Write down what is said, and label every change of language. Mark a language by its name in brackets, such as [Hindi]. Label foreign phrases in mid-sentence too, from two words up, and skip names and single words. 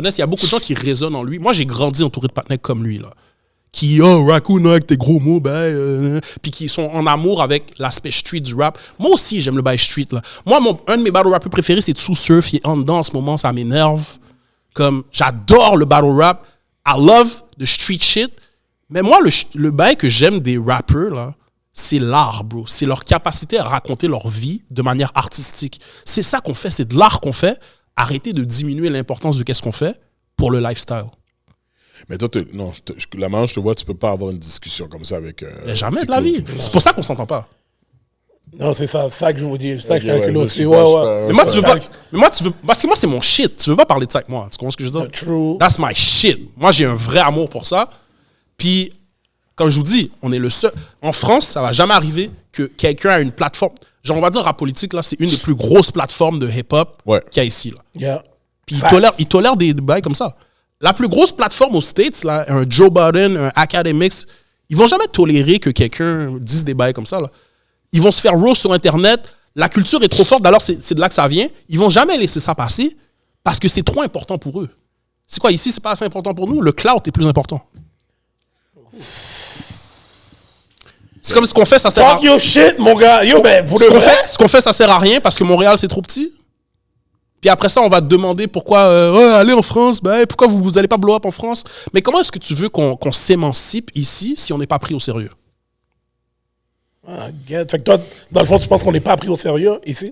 [French] Il y a beaucoup de gens qui résonnent en lui. Moi, j'ai grandi entouré de partenaires comme lui, là. Qui, Raccoon, avec tes gros mots, puis qui sont en amour avec l'aspect street du rap. Moi aussi, j'aime le bail street, là. Moi, un de mes [English] battle rappers [French] préférés, c'est Too Surf. Il est en dedans en ce moment, ça m'énerve. Comme, j'adore le [English] battle rap. I love the street shit. [French] Mais moi, le bail que j'aime des rappers, là, c'est l'art, bro. C'est leur capacité à raconter leur vie de manière artistique. C'est ça qu'on fait, c'est de l'art qu'on fait. Arrêtez de diminuer l'importance de qu'est-ce qu'on fait pour le lifestyle. Mais toi, la manière je te vois, tu peux pas avoir une discussion comme ça avec... jamais de la vie. C'est pour ça qu'on s'entend pas. Non, c'est ça que je vous dis. C'est ça que je calcule aussi. Mais moi, tu veux pas... Parce que moi, c'est mon shit. Tu veux pas parler de ça avec moi. Tu comprends ce que je veux dire? True. [English] That's my shit. [French] Moi, j'ai un vrai amour pour ça. Puis, comme je vous dis, on est le seul... En France, ça va jamais arriver que quelqu'un a une plateforme... Genre, on va dire, Rap Politique, là, c'est une des plus grosses plateformes de hip-hop qu'il y a ici, là. Yeah. Puis ils tolèrent des bails comme ça. La plus grosse plateforme aux States, là, un Joe Budden, un Academics, ils vont jamais tolérer que quelqu'un dise des bails comme ça, là. Ils vont se faire roast sur Internet. La culture est trop forte, d'ailleurs, c'est de là que ça vient. Ils vont jamais laisser ça passer parce que c'est trop important pour eux. C'est quoi, ici, c'est pas assez important pour nous? Le clout est plus important. C'est comme ce qu'on fait, ça sert à... [English] Talk your shit, [French] mon gars. Yo, pour le vrai... Ce qu'on fait, ça sert à rien parce que Montréal, c'est trop petit. Puis après ça, on va te demander pourquoi aller en France, pourquoi vous n'allez pas [English] blow up [French] en France? Mais comment est-ce que tu veux qu'on s'émancipe ici si on n'est pas pris au sérieux? Fait que toi, dans le fond, tu penses qu'on n'est pas pris au sérieux ici?